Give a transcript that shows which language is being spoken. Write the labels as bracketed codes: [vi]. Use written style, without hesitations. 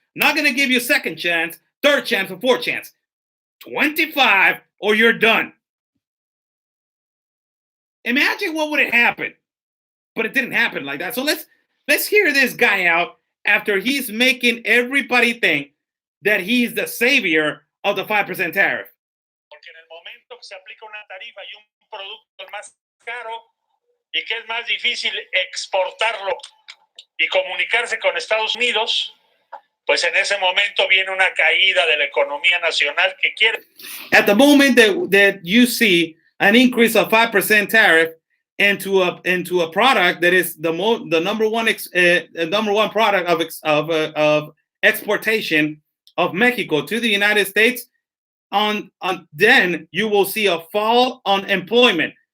[en] Not going to give you a second chance, third chance, or fourth chance. 25 or you're done. Imagine what would have happened. But it didn't happen like that. So let's hear this guy out after he's making everybody think that he's the savior of the 5% tariff. [es] Porque en el momento que se aplica una tarifa y un producto es más caro y que es más difícil exportarlo y comunicarse con Estados Unidos, pues en ese momento viene una caída de la economía nacional que quiere. [en] At the moment that you see an increase of 5% tariff into a product that is the number one product of exportation of Mexico to the United States, then you will see a fall on employment.